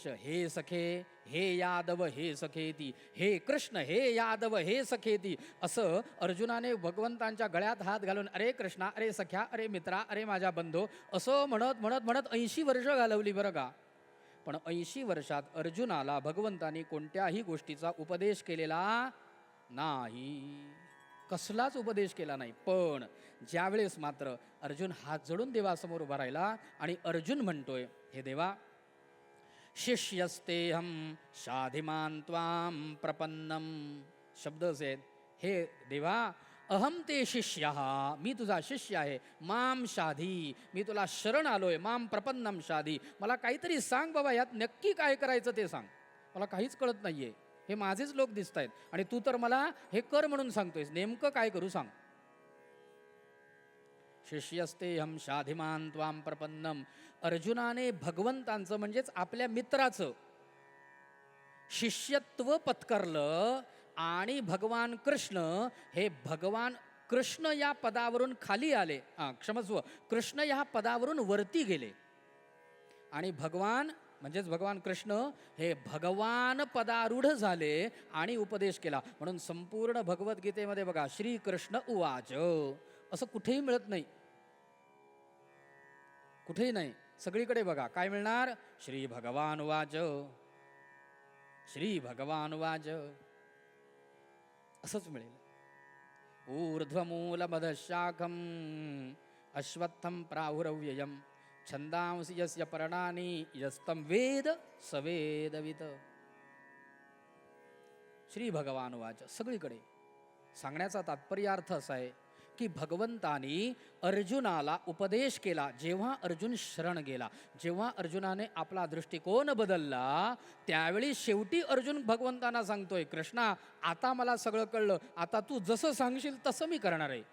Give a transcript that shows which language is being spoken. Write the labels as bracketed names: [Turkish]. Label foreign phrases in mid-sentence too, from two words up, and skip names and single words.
[Sanskrit] हे सखे हे यादव हे सखेती, [Marathi] हे कृष्ण हे यादव हे सखेती, असं अर्जुनाने भगवंतांच्या गळ्यात हात घालून अरे कृष्णा, अरे सख्या, अरे मित्रा, अरे माझ्या बंधो, असं म्हणत म्हणत म्हणत 80 वर्ष घालवली बरं का. पण 80 वर्षात अर्जुनाला भगवंतानी कोणत्याही गोष्टीचा उपदेश केलेला नाही, कसलाच उपदेश केला नाही. पण ज्यावेळेस मात्र अर्जुन हात जोडून देवासमोर उभा राहिला आणि अर्जुन म्हणतोय, हे देवा, [Sanskrit] शिष्यस्तेहम शाधिमान त्वाम प्रपन्नम. [Marathi] शब्द असे आहेत, हे देवा, [Sanskrit] अहम ते शिष्य, [Marathi] मी तुझा शिष्य आहे. [Sanskrit] माम शाधी, [Marathi] मी तुला शरण आलोय. [Sanskrit] माम प्रपन्नम शाधी, [Marathi] मला काहीतरी सांग बाबा, यात नक्की काय करायचं ते सांग, मला काहीच कळत नाहीये. हे माझेच लोक दिसत आहेत आणि तू तर मला हे कर म्हणून सांगतोयस, नेमकं काय करू सांग. [Sanskrit] शिष्यस्ते हम शाधिमान त्वाम प्रपन्नम. [Marathi] अर्जुनाने भगवंतांचं म्हणजेच आपल्या मित्राचं शिष्यत्व पत्करलं आणि भगवान कृष्ण, हे भगवान कृष्ण या पदावरून खाली आले, क्षमस्व, कृष्ण या पदावरून वरती गेले आणि भगवान म्हणजेच भगवान कृष्ण हे भगवान पदारूढ झाले आणि उपदेश केला. म्हणून संपूर्ण भगवद्गीतेमध्ये बघा, [Sanskrit] श्रीकृष्ण उवाच [Marathi] असं कुठेही मिळत नाही, कुठेही नाही. सगळीकडे बघा काय मिळणार, [Sanskrit] श्री भगवान उवाच, श्री भगवान उवाच, [Marathi] असंच मिळेल. [Sanskrit] ऊर्ध्वमूल मदशाखम अश्वत्थम प्राहुरव्ययम छंदांसि यस्य पर्णानि यस्तं वेद सवेदवित. श्री भगवान वाच, [Marathi] सगळीकडे. सांगण्याचा तात्पर्यार्थ असा आहे की भगवंतानी अर्जुनाला उपदेश केला. जेव्हा अर्जुन शरण गेला, जेव्हा अर्जुनाने आपला दृष्टिकोन बदलला, त्यावेळी शेवटी अर्जुन भगवंतांना सांगतोय, कृष्णा, आता मला सगळं कळलं, आता तू जसं सांगशील तसं मी करणार आहे.